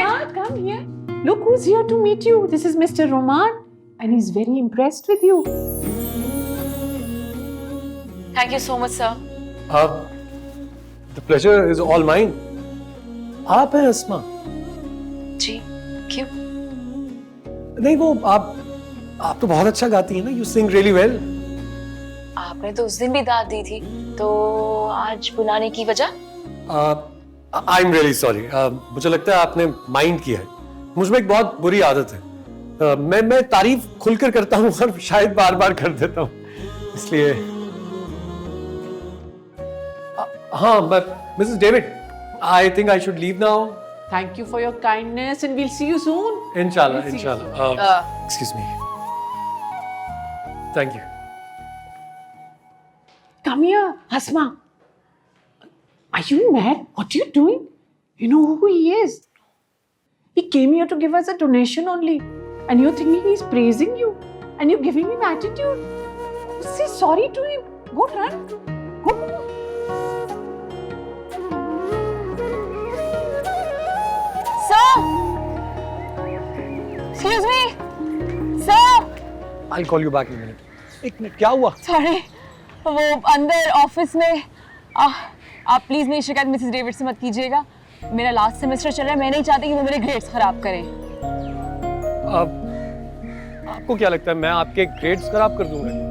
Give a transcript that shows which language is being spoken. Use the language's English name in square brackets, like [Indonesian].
[English] Asma, come here. Look who's here to meet you. This is Mr. Roman, and he's very impressed with you. Thank you so much, sir. The pleasure is all mine. [Hindi] आप हैं अस्मा? जी, क्यों? नहीं, वो आप तो बहुत अच्छा गाती हैं ना. [English] You sing really well. [Hindi] आपने तो उस दिन भी दाद दी थी, तो आज बुलाने की वजह? [English] I'm really sorry. [Hindi] मुझे लगता है आपने माइंड किया है. मुझ में एक बहुत बुरी आदत है. मैं तारीफ खुलकर करता हूँ और शायद बार बार कर देता हूँ, इसलिए. [English] हाँ, but Mrs. David, I think I should leave now. Thank you for your kindness, and we'll see you soon. Inshallah, We'll see inshallah. Excuse me. Thank you. Come here, Asma. Are you mad? What are you doing? You know who he is? He came here to give us a donation only. And you're thinking he's praising you. And you're giving him attitude. Say sorry to him. Go run. Go. Sir! Excuse me! Sir! I'll call you back in a minute. [Hindi] एक minute, क्या हुआ? Sorry, वो अंदर office में आप please मेरी शिकायत Mrs David से मत कीजिएगा. मेरा लास्ट सेमेस्टर चल रहा है, मैं नहीं चाहती कि वो मेरे ग्रेड्स खराब करें. आपको क्या लगता है मैं आपके ग्रेड्स खराब कर दूंगा?